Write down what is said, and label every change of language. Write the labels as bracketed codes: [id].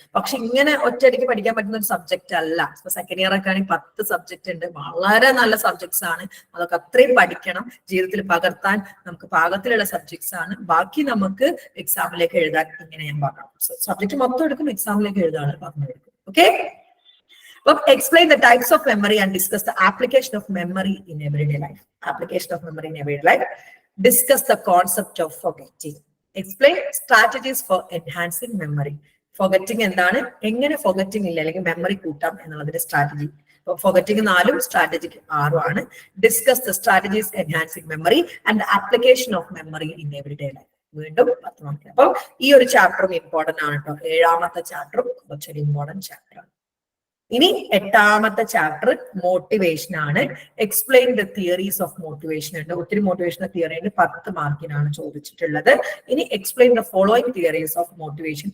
[ml] പക്ഷെ ഇങ്ങനെ ഒറ്റയടിക്ക് പഠിക്കാൻ പറ്റുന്ന ഒരു സബ്ജക്റ്റ് അല്ല. ഇപ്പൊ സെക്കൻഡ് ഇയർ ഒക്കെ ആണെങ്കിൽ 10 സബ്ജക്റ്റ് ഉണ്ട്. വളരെ നല്ല സബ്ജക്ട്സ് ആണ്. അതൊക്കെ അത്രയും പഠിക്കണം. ജീവിതത്തിൽ പകർത്താൻ നമുക്ക് പാകത്തിലുള്ള സബ്ജക്ട്സ് ആണ്. ബാക്കി നമുക്ക് എക്സാമിലേക്ക് എഴുതാൻ ഇങ്ങനെ ഞാൻ പറഞ്ഞു. സബ്ജക്ട് മൊത്തം എടുക്കും, എക്സാമിലേക്ക് എഴുതാൻ പറഞ്ഞു കൊടുക്കും. [en] Okay, explain the types of memory and discuss the application of memory in everyday life. Application of memory in everyday life. Discuss the concept of forgetting. Explain strategies for enhancing memory. [ml] Forgetting എന്താണ്, എങ്ങനെ forgetting ഇല്ല അല്ലെങ്കിൽ memory കൂട്ടാം എന്നുള്ളതിന്റെ strategy. Forgetting 4 strategic 6 ആണ്. [en] Discuss the strategies enhancing memory and the application of memory in everyday life. [ml] വീണ്ടും 10 mark. അപ്പൊ ഈ ഒരു ചാപ്റ്ററും ഇമ്പോർട്ടന്റ് ആണ് കേട്ടോ. 7ാമത്തെ ചാപ്റ്ററും കുറച്ചൊരു ഇമ്പോർട്ടന്റ് ചാപ്റ്റർ ആണ്. ഇനി 8ാമത്തെ ചാപ്റ്റർ മോട്ടിവേഷൻ ആണ്. [en] explain the theories of motivation [ml] ഉണ്ട്. ഒത്തിരി മോട്ടിവേഷണൽ തിയറി ഉണ്ട്, 10 മാർക്കിനാണ് ചോദിച്ചിട്ടുള്ളത്. ഇനി [en] Explain the following theories of motivation.